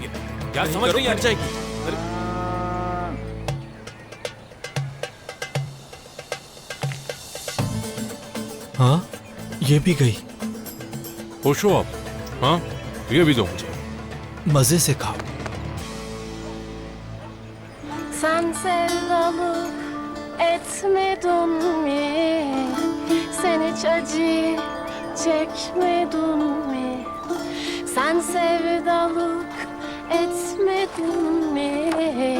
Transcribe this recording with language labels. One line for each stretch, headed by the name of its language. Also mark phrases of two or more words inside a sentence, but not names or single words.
Hindi: तस्वीर यार, समझ नहीं आ रही। जाएगी। हाँ, ये भी गई। खुश हो आप? हाँ, ये भी दो मुझे। मजे से खाओ।
Turkish: Sen sevdalık etmedin mi? Sen hiç acı çekmedin mi? Sen sevdalık etmedin mi?